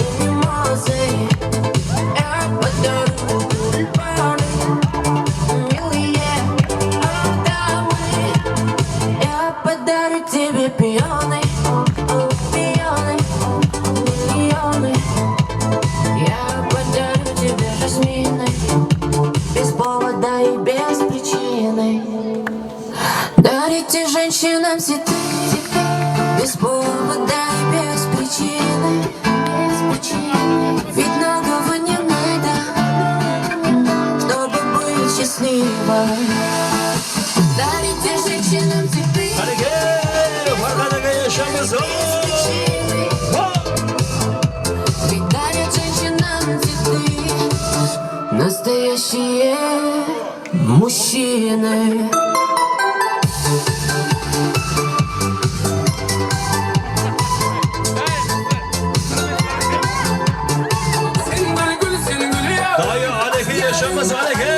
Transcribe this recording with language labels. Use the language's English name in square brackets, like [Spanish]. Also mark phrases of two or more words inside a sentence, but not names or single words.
[Russian] мимозы Я подарю тюльпаны Милые адамы Я подарю тебе пионы Пионы, миллионы Я подарю тебе жасмины Без повода и без причины Дарите женщинам цветы Без повода и без причины Ведь многого не надо Чтобы быть счастливой Дарите женщинам цветы [Uzbek] Farhat aka yaşamız [Russian] Ведь дарят женщинам цветы Настоящие мужчины [Uzbek] Dayı aleke yaşamız aleke.